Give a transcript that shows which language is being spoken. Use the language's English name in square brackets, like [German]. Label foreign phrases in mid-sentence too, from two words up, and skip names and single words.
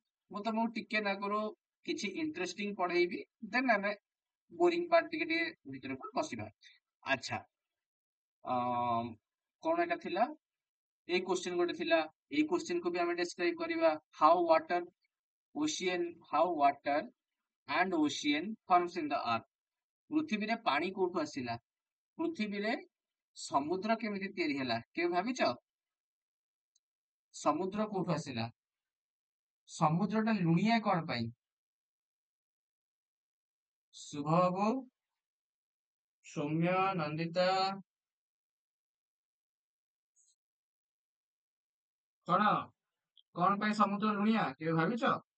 [Odia] ମୁଁ ତମକୁ ଟିକେ ନାଗୁରୁ କିଛି ଇଣ୍ଟରେଷ୍ଟିଂ ପଢେଇବି, ଦେନ୍ ଆମେ [English] boring part [Odia] ଟିକେ ଟିକେ ଭିତରକୁ ପଶିବା। ଆଚ୍ଛା, କଣ ଏଟା ଥିଲା? ଏଇ କ୍ୱେଶ୍ଚିନ୍ ଗୋଟେ ଥିଲା। ଏଇ କ୍ୱେଶ୍ଚିନ୍ କୁ ବି ଆମେ ଡେସ୍କ୍ରାଇବ କରିବା। [English] how water and ocean forms in the earth। [Odia] ପୃଥିବୀରେ ପାଣି କୋଉଠୁ ଆସିଲା? ପୃଥିବୀରେ ସମୁଦ୍ର କେମିତି ତିଆରି ହେଲା? କେବେ ଭାବିଛ? ସମୁଦ୍ର କୋଉଠୁ ଆସିଲା? ସମୁଦ୍ରଟା ଲୁଣିଆ କଣ ପାଇଁ? ଶୁଭ ବାବୁ, ସୌମ୍ୟ, ନନ୍ଦିତା, କଣ କଣ ପାଇଁ ସମୁଦ୍ର ଲୁଣିଆ କେବେ ଭାବିଛ?